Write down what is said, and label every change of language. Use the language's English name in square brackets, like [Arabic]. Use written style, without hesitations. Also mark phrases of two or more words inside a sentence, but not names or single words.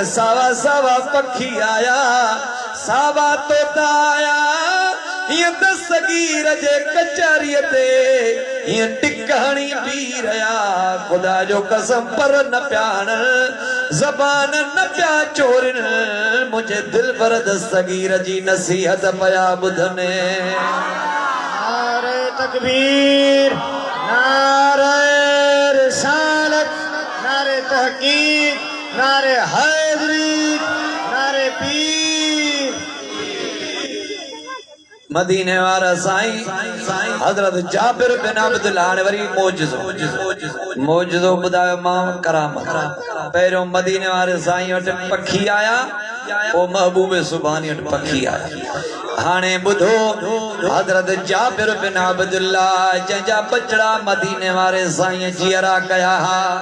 [Sindhi] सावा सावा पखी आया सावा तोता आया हीअं दस्तगीर जे कचहरीअ ते हीअं टिक हणी बीह रहिया ख़ुदा जो कसम पर न पिया हणन ज़बान न पिया चोरिन मुंहिंजे दिल पर दस्तगीर जी नसीहत पिया ॿुधनि [Urdu] نعرۂ تکبیر نعرۂ رسالت نعرۂ تحقیق نعرۂ حیدری نعرۂ پیر [Sindhi] मदीने वारा साईं हजरत जाबिर बिन अब्दुल्लाह ने वरी मौजूदो ॿुधायो मां करामत पहिरियों मदीने वारे साईं वटि पखी आया पोइ महबूबे सुभानी वटि पखी आया हाणे ॿुधो हजरत जाबिर बिन अब्दुल्लाह जंहिंजा बचड़ा मदीने वारे साईं जीअरा कया हा